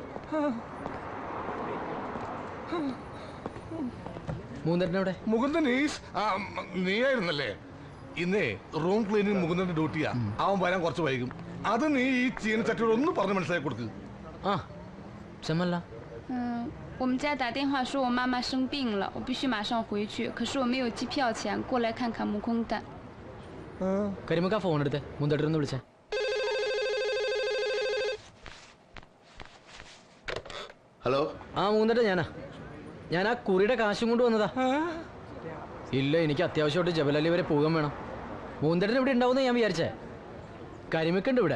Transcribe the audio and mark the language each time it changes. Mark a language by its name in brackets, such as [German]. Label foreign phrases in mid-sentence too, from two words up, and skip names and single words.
[Malayalam] മൂന്നേട്ടനവിടെ മുകുന്ദൻ നീയായിരുന്നല്ലേ ഇന്നേ [English] room cleaning [Malayalam] മുകുന്ദന്റെ ഡ്യൂട്ടിയാ അവൻ വരാൻ കുറച്ച് വൈകും അത് നീ ഈ ചീനച്ചട്ടിയോട് ഒന്ന് പറഞ്ഞ് മനസ്സിലാക്കി കൊടുക്ക് ആ ക്ഷമല്ല [Chinese] 我们家打电话说我妈妈生病了，我必须马上回去。可是我没有机票钱，过来看看木工蛋。 [Malayalam] കരിമുക്ക ഫോൺ എടുത്തേ മൂന്നേട്ടനൊന്ന് വിളിച്ചേ ഹലോ ആ മൂന്നേട്ടൻ ഞാൻ ആ കുറിയുടെ കാശും കൊണ്ട് വന്നതാ ഇല്ല എനിക്ക് അത്യാവശ്യമായിട്ട് ജബലലി വരെ പോകാൻ വേണം മൂന്നേട്ടൻ ഇവിടെ ഉണ്ടാവുമെന്ന് ഞാൻ വിചാരിച്ചേ കരിമിക്കുണ്ട് ഇവിടെ